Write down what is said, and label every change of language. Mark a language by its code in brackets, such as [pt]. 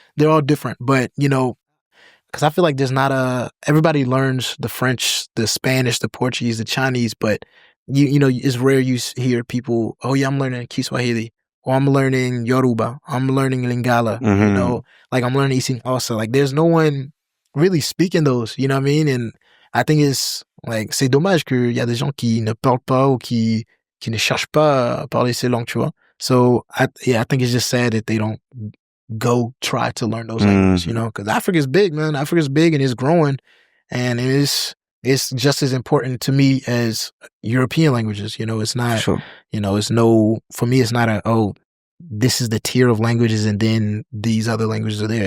[en] They're all different, but you know, because I feel like there's not everybody learns the French, the Spanish, the Portuguese, the Chinese, but you know, it's rare you hear people, oh yeah, I'm learning Kiswahili. Or I'm learning Yoruba, I'm learning Lingala, you know, like I'm learning Xhosa. Like there's no one really speaking those, you know what I mean? And I think it's like, [fr] c'est dommage qu'il y a des gens qui ne parlent pas ou qui ne cherchent pas à parler ces langues, tu vois. [en] So I think it's just sad that they don't go try to learn those languages, you know, because Africa's big, man. Africa's big and it's growing, and it's just as important to me as European languages. You know, it's not, you know, for me, it's not this is the tier of languages and then these other languages are there.